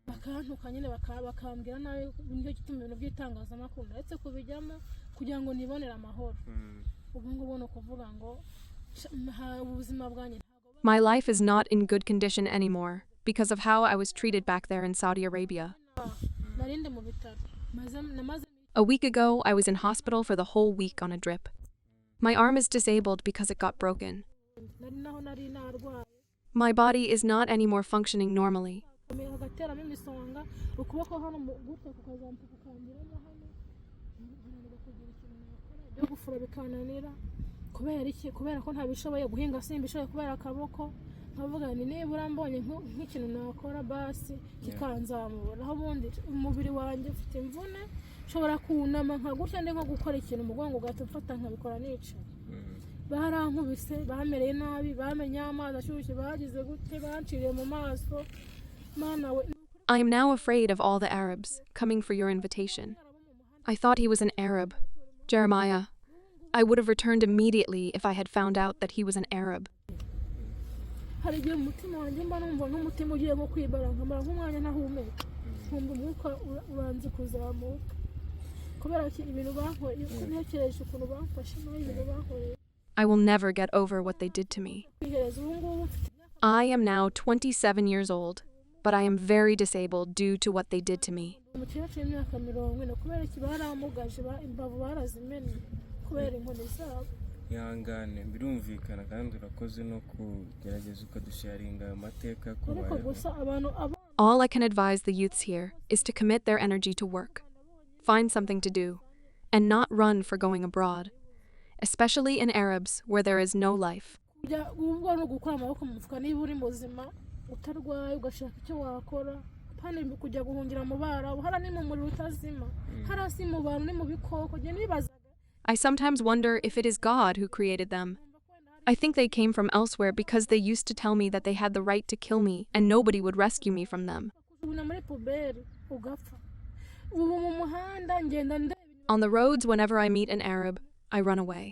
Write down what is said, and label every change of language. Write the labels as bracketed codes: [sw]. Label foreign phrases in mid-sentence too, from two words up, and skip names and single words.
[en] My life is not in good condition anymore because of how I was treated back there in Saudi Arabia. A week ago, I was in hospital for the whole week on a drip. My arm is disabled because it got broken. My body is not anymore functioning normally. [rw] agateramo imisonga ukuboko hano mu gutya kukazambuka kukangiramo hano nkananirwa kugira ikintu nakora byo gufura bikananira kubera iki kubera ko ntabishoboye guhinga simbishoboye kubera akaboko nkavuga ni nibura mbonye nk'ikintu nakora basi kikanzamura naho ubundi umubiri wanjye ufite imvune nshobora kunama nkagutya ndi nko gukora ikintu umugongo ugahita umfata nkabikora nicaye barankubise bamereye nabi bamenye amazi ashyushye bagize gute banciriye mu maso mana we. [en] I am now afraid of all the Arabs coming for your invitation. I thought he was an Arab. Jeremiah, I would have returned immediately if I had found out that he was an Arab. [rw] Hari igihe umutima wanjye mba numva nk'umutima ugiye nko kwibara nkamara nk'umwanya ntahumeka nkumva umwuka uranze kuzamuka kubera ko ibintu bankoreye uko ntekereje ukuntu bamfashe naho ibintu bankoreye. [en] I will never get over what they did to me. I am now 27 years old, but I am very disabled due to what they did to me. [rw] Umukecuru w'imyaka 40 kubera iki baramugaje imbavu barazimennye kubera inkoni zabo. Ihangane birumvikana kandi urakoze no kugerageza ukadusharinga ayo mateka Ariko gusa abantu [en] All I can advise the youths here is to commit their energy to work, find something to do, and not run for going abroad, especially in Arabs where there is no life. [rw] ubwo no gukora amaboko mu mufuka niba uri muzima utarwaye ugashaka icyo wakora kandi kujya guhungira mu Barabu hara ni mu muriro utazima hara si mu bantu ni mu bikoko je nibaza. [en] I sometimes wonder if it is God who created them. I think they came from elsewhere because they used to tell me that they had the right to kill me and nobody would rescue me from them. On the roads, whenever I meet an Arab, I run away.